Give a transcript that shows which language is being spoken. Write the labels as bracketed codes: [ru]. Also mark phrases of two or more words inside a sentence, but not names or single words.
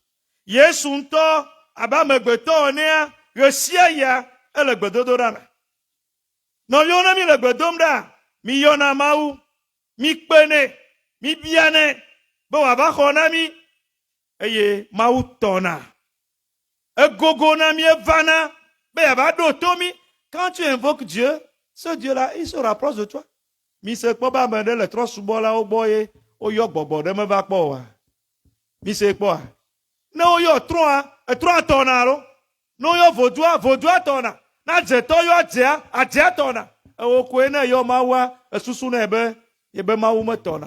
[ee] Yesu ŋutɔ abe amegbetɔ enea, ɣe sia ɣia ele gbedodoɖa me. Nɔviwo ne mi le gbedom ɖa, mi yɔna Mawu, mi kpenɛ, mi bianɛ be wòava xɔ na mi, eye Mawu tɔna. Egogo na mi evana be yava ɖo to mi. [fr] Quand tu invoques Dieu, ce Dieu-là, il se rapproche de toi. [ee] Mi se kpɔ be ame ɖe le trɔsubɔlawo gbɔ ye oyɔ gbɔgbɔ ɖe meva kpɔ oa. Mi se kpɔa. Ne oyɔ trɔa tɔna lo. Ne oyɔ vodua tɔna. Na dzetɔ yɔ adzea tɔna. Ewo koe ne yɔ Mawua, esusu ne be yebe Mawu me tɔna.